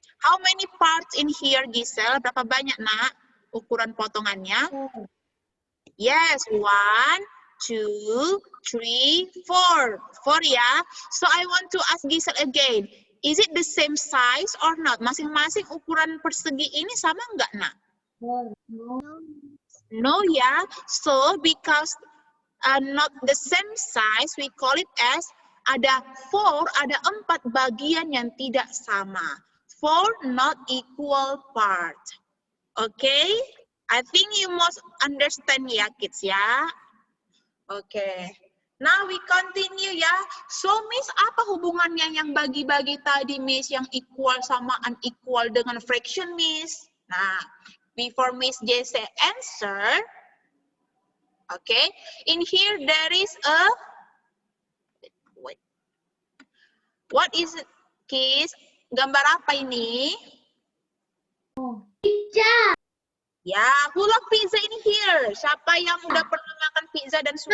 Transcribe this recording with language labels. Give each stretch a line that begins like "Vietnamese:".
English: How many parts in here, Giselle?
Indonesian: Berapa banyak, Nak, ukuran potongannya?
English: Yes, 1, 2, 3, 4. 4 ya. So I want to ask Giselle again. Is it the same size or not?
Indonesian: Masing-masing ukuran persegi ini sama nggak, Nak?
English: No ya. So because not the same size, we call it as
Indonesian: ada 4, ada 4 bagian yang tidak sama.
English: 4 not equal part. Okay? I think you must understand ya, kids ya. Okay. Now we continue ya.
Indonesian: So Miss, apa hubungannya yang bagi-bagi tadi, Miss, yang equal sama unequal dengan fraction, Miss?
English: Nah, before Miss JC answer, okay, in here there is a, wait. What is it, kids?
Indonesian: Gambar apa ini?
English: Pizza. Ya, who love pizza in here?
Indonesian: Siapa yang udah pernah makan pizza dan suka?